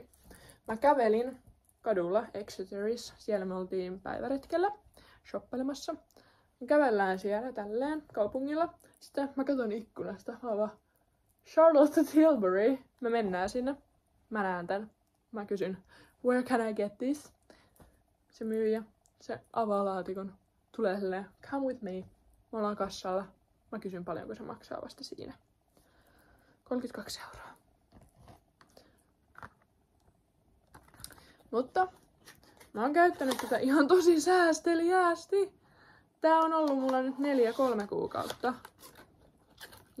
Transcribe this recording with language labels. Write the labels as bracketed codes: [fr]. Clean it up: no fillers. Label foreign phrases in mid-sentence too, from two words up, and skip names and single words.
[fi] Mä kävelin kadulla Exeterissa, siellä me oltiin päiväretkellä shoppelemassa. Me kävellään siellä tälleen kaupungilla. Sitten mä katson ikkunasta, Charlotte Tilbury. Me mennään sinne. Mä näen tän. Mä kysyn, [en] where can I get this? [fi] Se myyjä, se avaa laatikon. Tulee silleen, [en] come with me. [fi] Me ollaan kassalla. Mä kysyn paljonko se maksaa vasta siinä. 32 €. Mutta mä oon käyttänyt tätä ihan tosi säästeliäästi. Tää on ollut mulla nyt 4-3 kuukautta.